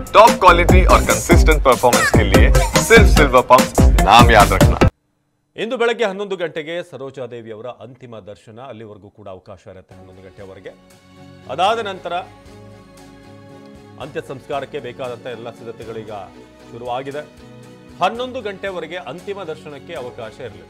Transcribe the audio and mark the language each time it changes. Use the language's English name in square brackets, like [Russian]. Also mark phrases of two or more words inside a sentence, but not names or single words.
[English] top quality [Hindi] और [English] consistent performance [Hindi] के लिए सिर्फ सिल्वर पंप नाम याद रखना। [Kannada] ಇಂದು ಬೆಳಗ್ಗೆ 11 ಗಂಟೆಗೆ ಸರೋಜಾದೇವಿಯವರ ಅಂತಿಮ ದರ್ಶನ. ಅಲ್ಲಿವರೆಗೂ ಕೂಡ ಅವಕಾಶ ಇರುತ್ತೆ 11 ಗಂಟೆವರೆಗೆ. ಅದಾದ ನಂತರ ಅಂತ್ಯ ಸಂಸ್ಕಾರಕ್ಕೆ ಬೇಕಾದಂಥ ಎಲ್ಲ ಸಿದ್ಧತೆಗಳೀಗ ಶುರುವಾಗಿದೆ. 11 ಗಂಟೆವರೆಗೆ ಅಂತಿಮ ದರ್ಶನಕ್ಕೆ ಅವಕಾಶ ಇರಲಿದೆ.